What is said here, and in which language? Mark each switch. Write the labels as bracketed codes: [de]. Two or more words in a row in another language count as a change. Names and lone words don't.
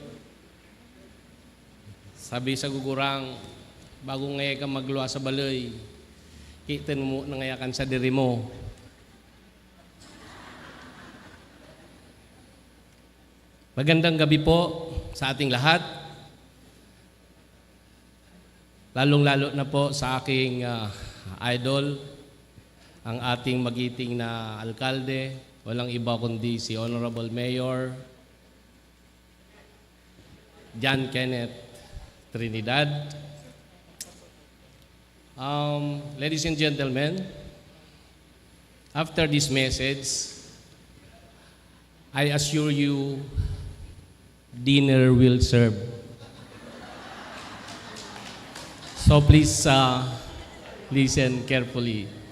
[bik] Sabi sa gugurang, bago ngaya ka magluwa sa balay, kitin mo nangayakan sa diri mo. [tl] Magandang gabi po sa ating lahat. Lalong-lalo na po sa aking idol, ang ating magiting na alkalde, walang iba kundi si Honorable Mayor John Kenneth Trinidad. [en] Ladies and gentlemen, after this message, I assure you, dinner will serve. So please listen carefully.